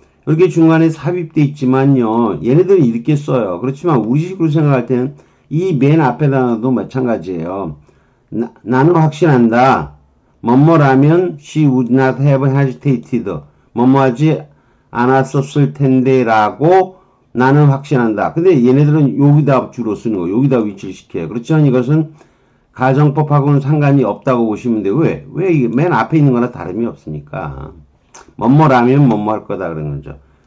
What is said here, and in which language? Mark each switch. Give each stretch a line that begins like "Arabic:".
Korean: 이렇게 중간에 삽입돼 있지만요. 얘네들이 이렇게 써요. 그렇지만 우리식으로 생각할 때는 이 맨 앞에다도 마찬가지예요. 나는 확신한다. 뭐뭐라면
English: she would not have hesitated.
Korean: 뭐뭐하지 않았었을 텐데 라고 나는 확신한다. 근데 얘네들은 여기다 주로 쓰는 거, 여기다 위치를 시켜요. 그렇지만 이것은 가정법하고는 상관이 없다고 보시면 돼요. 왜 이게 맨 앞에 있는 거나 다름이 없으니까. 뭐뭐라면 뭐뭐할 거다 그런 거죠.